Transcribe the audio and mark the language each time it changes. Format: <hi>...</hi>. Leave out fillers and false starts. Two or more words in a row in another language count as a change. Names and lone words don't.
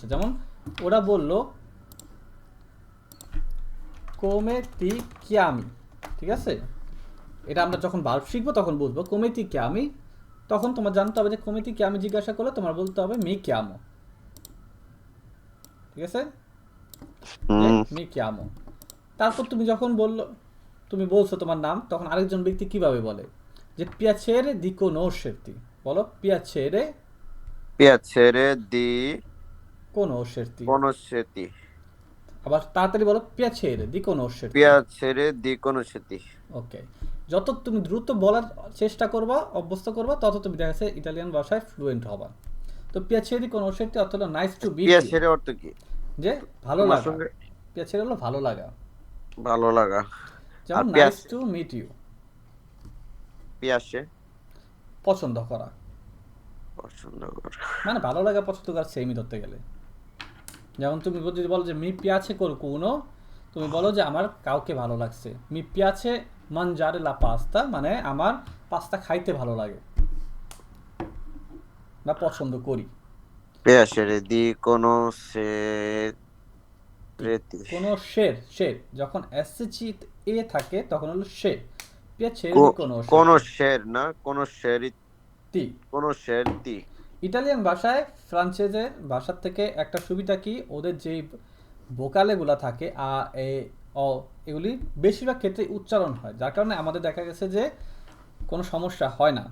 <bn>যেমন ওরা বলল</bn> <it>come ti chiami,</it> <bn>ঠিক আছে, এটা আমরা যখন ভার্ব শিখবো তখন বুঝবো</bn> <it>come ti chiami.</it> <bn>তখন তোমার জানতে হবে যে</bn> <it>come ti chiami</it> <bn>জিজ্ঞাসা করলে তোমার বলতে হবে</bn> <it>mi chiamo,</it> <bn>ঠিক আছে,</bn> <it>mi chiamo.</it> <bn>তারপর তুমি যখন তুমি বলছো তোমার নাম, তখন আরেকজন ব্যক্তি কিভাবে বলে, যে</bn> <it>piacere di conoscerti,</it> <bn>বলো piacere</bn> <it>piacere di conoscerti, conoscerti,</it> <bn>আবার তাড়াতাড়ি বলো</bn> <it>piacere di conoscerti। piacere di conoscerti,</it> <bn>ওকে, যত তুমি দ্রুত বলার চেষ্টা করবা, অভ্যস্ত করবা, তত তুমি দেখা যাচ্ছে ইটালিয়ান ভাষায় ফ্লুয়েন্ট হবা। তো</bn> <it>piacere di conoscerti</it> <bn>অর্থ হলো</bn> <en>nice to meet you,</en> <bn>piacere অর্থ কি? যে ভালো তোমার লাগা। সঙ্গে piacere হলো ভালো লাগা, ভালো লাগা। আর যেমন</bn> <en>nice to meet you,</en> <bn>পিয়াসে পছন্দ করা, পছন্দ করা। মানে ভালো লাগা পছন্দ করা সেমই ধরতে গেলে। যেমন তুমি যদি বলো যে</bn> <it>mi piace qualcuno,</it> <bn>তুমি বলো যে আমার কাউকে ভালো লাগছে।</bn> <it>mi piace mangiare la pasta,</it> <bn>মানে আমার পাস্তা খাইতে ভালো লাগে বা পছন্দ করি।</bn> <it>piacere di conoscerti,</it> <bn>কোনো শের, শের যখন এসএসসি এ থাকে তখন হলো সে।</bn> <it>piacere di cono conoscer না conoscerti, তি। conoscerti,</it> <bn>ইটালিয়ান ভাষায় ফ্রান্সেজের ভাষার থেকে একটা সুবিধা কি, ওদের যেই ভোকালেগুলা থাকে আ এ অ, এগুলি বেশিরভাগ ক্ষেত্রে উচ্চারণ হয়, যার কারণে আমাদের দেখা গেছে যে কোনো সমস্যা হয় না।</bn>